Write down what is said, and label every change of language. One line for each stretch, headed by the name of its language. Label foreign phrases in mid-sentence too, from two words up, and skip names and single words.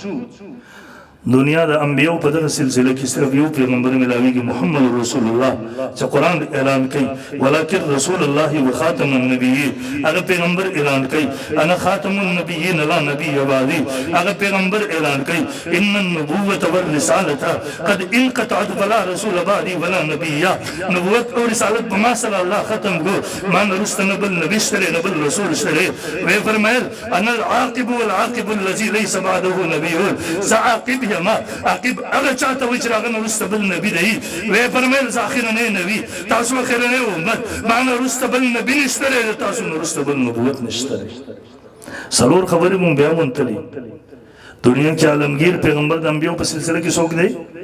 Pashto: دنیا د انبیاء په دغه سلسله کې صرف یو پیغمبر ملاویږي محمد رسول الله چې قرآن اعلان کوي
Arabic: ولکن رسول الله و خاتم النبیین.
Pashto: هغه پیغمبر اعلان کوي
Arabic: انا خاتم النبیین لا نبی بعدی.
Pashto: هغه پیغمبر اعلان کوي
Arabic: ان النبوة والرسالة قد انقطعت فلا رسول بعدی ولا نبی.
Pashto: نبوت او رسالت په ما سره الله ختم کو، ما نه وروسته نه بل نبي شته نه بل رسول شته. وی فرمایل
Arabic: انا العاقب والعاقب الذي ليس بعده نبي.
Pashto: زه عاقب ما عاقب هغه چاته وایي چې هغه نه وروسته بل نبي دی. وی فرمایل زه اخرنی نبي، تاسو اخرنی امت، ما نه وروسته بل نبي نشته دی، تاسو نه وروسته بل نبوت نشته دی. څلور خبرې مونږ بیا ومنتلې. دنیا کې عالمگیر پیغمبر د انبیاو په سلسله کې څوک دی؟